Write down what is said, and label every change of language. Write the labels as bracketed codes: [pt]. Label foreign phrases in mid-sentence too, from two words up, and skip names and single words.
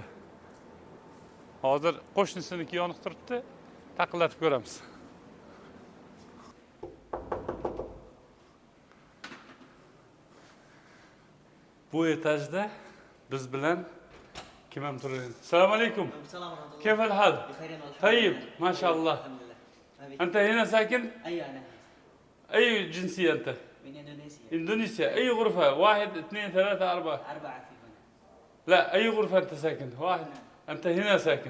[uz] Hozir qo'shnisiniki yoniq turibdi, taqillatib ko'ramiz. Bu etajda biz bilan kim ham turadi? [ar] السلام عليكم. كيف الحال؟ طيب ما شاء الله. أنت هنا ساكن؟ أيوة أنا. أي جنسية أنت؟ من إندونيسيا. إندونيسيا. أي غرفة؟ 1 2 3 4 4 في هنا. لا أي غرفة أنت ساكن؟ واحد. أنت هنا ساكن.